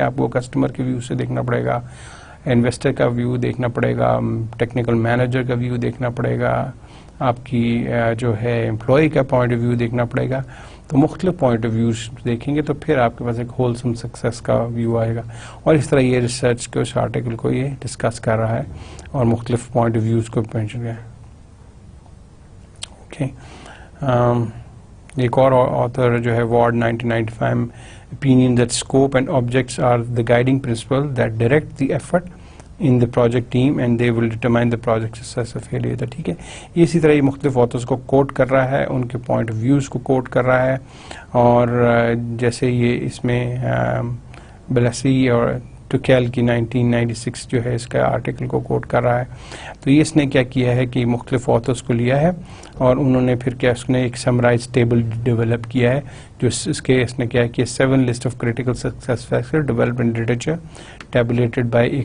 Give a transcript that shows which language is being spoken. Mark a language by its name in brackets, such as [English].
[Urdu] آپ کو کسٹمر کے ویو سے دیکھنا پڑے گا، انویسٹر کا ویو دیکھنا پڑے گا، ٹیکنیکل مینیجر کا ویو دیکھنا پڑے گا، آپ کی جو ہے امپلائی کا پوائنٹ آف ویو دیکھنا پڑے گا. تو مختلف پوائنٹ آف ویوز دیکھیں گے تو پھر آپ کے پاس ایک ہولسم سکسیس کا ویو آئے گا. اور اس طرح یہ ریسرچ کے اس آرٹیکل کو یہ ڈسکس کر رہا ہے اور مختلف پوائنٹ آف ویوز کو مینشن کیا ہے. اوکے، ایک اور آتھر جو ہے [English] Ward 1995 opinion that scope and objects are the guiding principle that direct the effort in the project team and they will determine the project success or failure. [Urdu] ٹھیک ہے، اسی طرح یہ مختلف آتھرز کو کوٹ کر رہا ہے، ان کے پوائنٹ آف ویوز کو کوٹ کر رہا ہے، اور جیسے یہ اس میں بلیسی اور ٹوکیل کی 1996 جو ہے اس کا آرٹیکل کو کوٹ کر رہا ہے. تو یہ اس نے کیا کیا ہے کہ مختلف آتھرز کو لیا ہے اور انہوں نے پھر کیا اس نے ایک سمرائز ٹیبل ڈیولپ کیا ہے جو اس نے کیا کیا [English] 7 list of critical success factor developed in literature tabulated by.